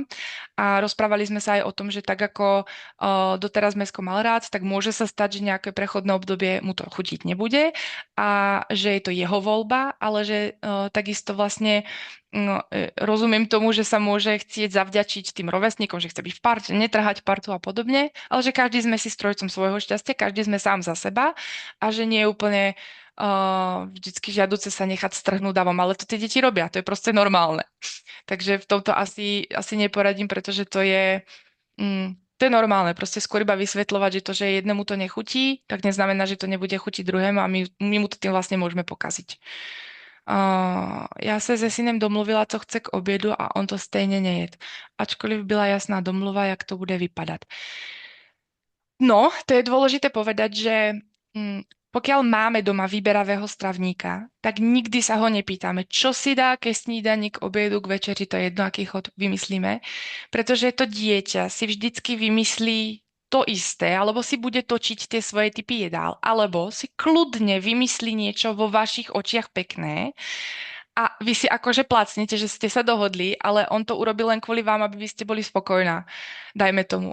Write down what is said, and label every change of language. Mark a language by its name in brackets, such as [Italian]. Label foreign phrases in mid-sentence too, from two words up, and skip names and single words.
[Slovak] A rozprávali sme sa aj o tom, že tak ako doteraz mäsko mal rád, tak môže sa stať, že nejaké prechodné obdobie mu to chutiť nebude a že je to jeho voľba, ale že takisto vlastne rozumiem tomu, že sa môže chcieť zavďačiť tým rovesníkom, že chce byť v parte, netrhať partu a podobne, ale že každý sme si strojcom svojho šťastia, každý sme sám za seba a že nie je úplne vždycky žiaduce sa nechať strhnúť davom, ale to tie deti robia, to je proste normálne. Takže v tomto asi neporadím, pretože to je normálne, proste skôr iba vysvetľovať, že to, že jednému to nechutí, tak neznamená, že to nebude chutiť druhému a my mu to tým vlastne môžeme pokaziť. [Czech] Já se se synem domluvila, co chce k obědu a on to stejně nejet. Ačkoliv byla jasná domluva, jak to bude vypadat. No, [Slovak] to je dôležité povedať, že pokiaľ máme doma vyberavého stravníka, tak nikdy sa ho nepýtame, čo si dá [Czech] ke snídani, [Slovak] k obiedu, k večeri, to je jedno, aký chod vymyslíme, pretože to dieťa si vždycky vymyslí to isté, alebo si bude točiť tie svoje typy jedál, alebo si kľudne vymyslí niečo vo vašich očiach pekné a vy si akože placnete, že ste sa dohodli, ale on to urobil len kvôli vám, aby vy ste boli spokojná, dajme tomu.